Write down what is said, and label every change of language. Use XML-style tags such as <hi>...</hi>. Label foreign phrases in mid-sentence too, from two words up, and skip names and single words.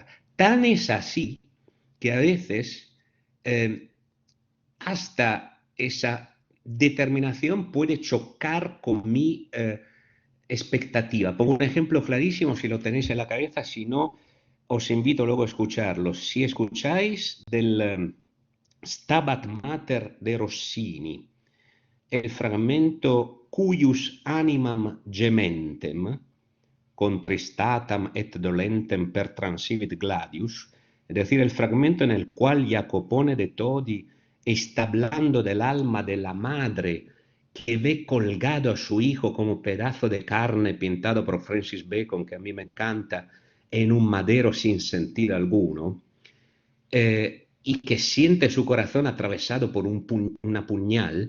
<es>Tan es así que a veces hasta esa determinación puede chocar con mi expectativa. Pongo un ejemplo clarísimo si lo tenéis en la cabeza, si no, os invito luego a escucharlo. Si escucháis del Stabat Mater de Rossini, el fragmento</es> <la>Cuius animam gementem, contristatam et dolentem per transivit gladius,</la> <es>es decir, el fragmento en el cual Jacopone de Todi está hablando del alma de la madre que ve colgado a su hijo como pedazo de carne pintado por Francis Bacon, que a mí me encanta, en un madero sin sentido alguno, y que siente su corazón atravesado por una puñal.</es>